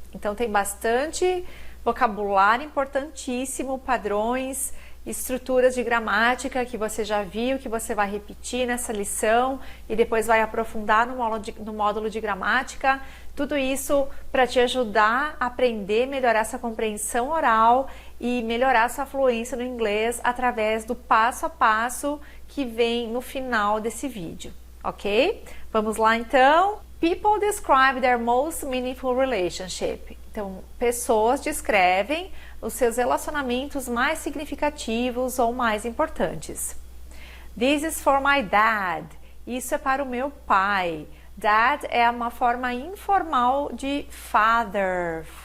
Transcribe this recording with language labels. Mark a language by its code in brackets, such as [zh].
[pt] Então tem bastante vocabulário importantíssimo, padrões, estruturas de gramática que você já viu, que você vai repetir nessa lição e depois vai aprofundar no módulo de gramática. Tudo isso para te ajudar a aprender, melhorar sua compreensão oral e melhorar sua fluência no inglês através do passo a passo que vem no final desse vídeo, ok? Vamos lá então. [en] People describe their most meaningful relationship. [pt] Então, pessoas descrevem os seus relacionamentos mais significativos ou mais importantes. This is for my dad. Isso é para o meu pai. Dad é uma forma informal de father.